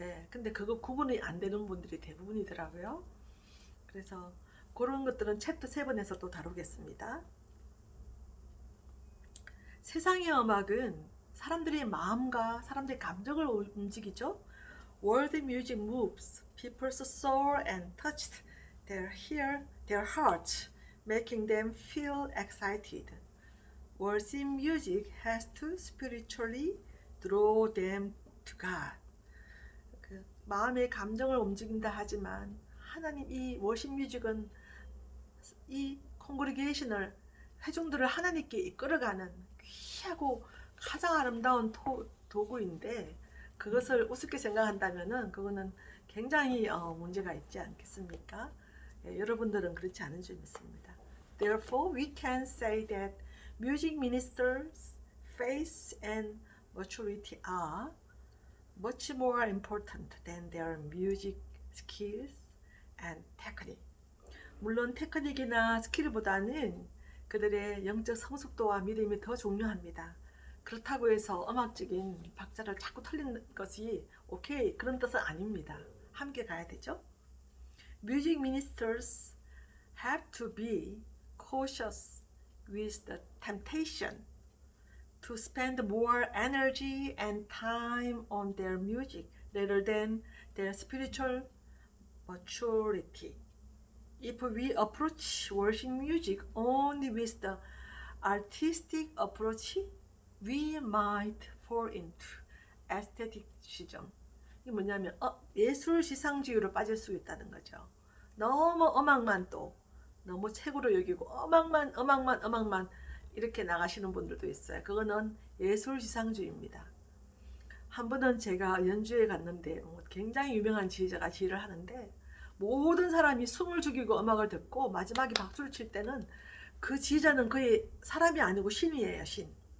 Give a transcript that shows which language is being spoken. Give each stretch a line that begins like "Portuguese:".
Korean: 근데 그거 구분이 안 되는 분들이 대부분이더라고요. 그래서 그런 것들은 챕터 7에서 또 다루겠습니다. 세상의 음악은 사람들의 마음과 사람들의 감정을 움직이죠.
English: World music moves people's soul and touches their hearts, making them feel excited. Worship music has to spiritually draw them to God.
Korean: 그 마음의 감정을 움직인다 하지만 하나님, 이 워십 뮤직은 이 콩그리게이션을, 회중들을 하나님께 이끌어가는 귀하고 가장 아름다운 도구인데 그것을 우습게 생각한다면은 그거는 굉장히 문제가 있지 않겠습니까? 여러분들은 그렇지 않은 줄 믿습니다.
English: Therefore, we can say that music ministers' faith and maturity are much more important than their music skills and technique.
Korean: 물론 테크닉이나 스킬보다는 그들의 영적 성숙도와 믿음이 더 중요합니다. 그렇다고 해서 음악적인 박자를 자꾸 틀리는 것이 오케이 그런 뜻은 아닙니다. 함께 가야 되죠.
English: Music ministers have to be cautious with the temptation to spend more energy and time on their music rather than their spiritual maturity. If we approach worship music only with the artistic approach, we might fall into aestheticism.
Korean: 이게 뭐냐면 예술 지상주의로 빠질 수 있다는 거죠. 너무 음악만 또 너무 최고로 여기고 음악만 이렇게 나가시는 분들도 있어요. 그거는 예술 지상주의입니다. 한 번은 제가 연주회 갔는데 굉장히 유명한 지휘자가 지휘를 하는데 모든 사람이 숨을 죽이고 음악을 듣고 마지막에 박수를 칠 때는 그 지휘자는 거의 사람이 아니고 신이에요. 신.